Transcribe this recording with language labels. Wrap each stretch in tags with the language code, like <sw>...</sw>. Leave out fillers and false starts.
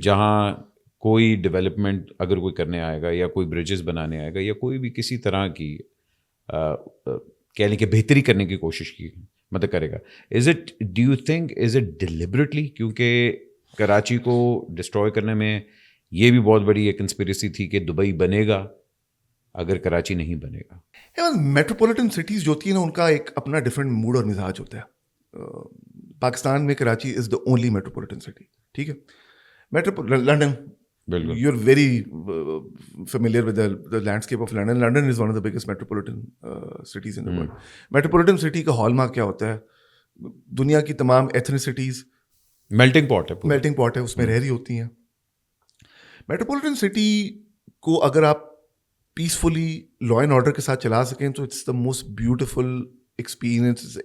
<ur>جہاں کوئی ڈیولپمنٹ اگر کوئی کرنے آئے گا یا کوئی برجز بنانے آئے گا یا کوئی بھی کسی طرح کی کہہ لیں کہ بہتری کرنے کی کوشش کی مطلب کرے گا,</ur> <en>Do you think is it deliberately?</en> <ur>کیونکہ کراچی کو ڈسٹروائے کرنے میں یہ بھی بہت بڑی ایک کنسپریسی تھی کہ دبئی بنے گا اگر کراچی نہیں بنے گا. میٹروپولیٹن سٹیز جو ہوتی ہیں نا, ان کا ایک اپنا ڈفرینٹ موڈ اور مزاج ہوتا ہے. پاکستان میں</ur> <en>Karachi is the only metropolitan city,</en> <ur>ٹھیک ہے.</ur> <en>London, you are very familiar with the landscape of London. London is one of the biggest metropolitan cities in the world.</en> <ur>Metropolitan city کا ہال مارک کیا ہوتا ہے؟ دنیا کی تمام ایتھنیسٹیز</ur> <en>melting pot</en> <ur>ہے, اس میں رہ رہی ہوتی ہیں. میٹروپولیٹن سٹی کو اگر آپ پیسفلی لا اینڈ آرڈر کے ساتھ چلا سکیں تو</ur> <en>It's the most beautiful experience.</en>